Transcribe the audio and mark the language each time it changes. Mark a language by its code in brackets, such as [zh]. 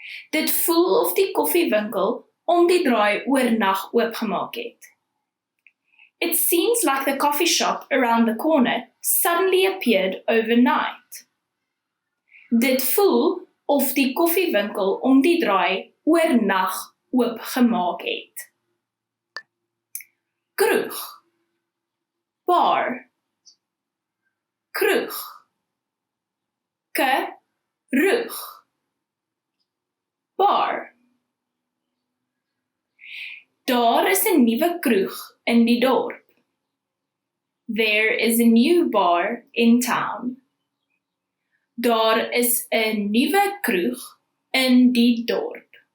[af] Dit voel of die koffiewinkel om die draai oornag oopgemaak het. [en] It seems like the coffee shop around the corner suddenly appeared overnight. [af] Dit voel of die koffiewinkel om die draai oornag oopgemaak het. Kroeg, bar, kroeg, kroeg, bar. Daar is 'n nuwe kroeg in die dorp. [en] There is a new bar in town. [af] Daar is 'n nuwe kroeg in die dorp.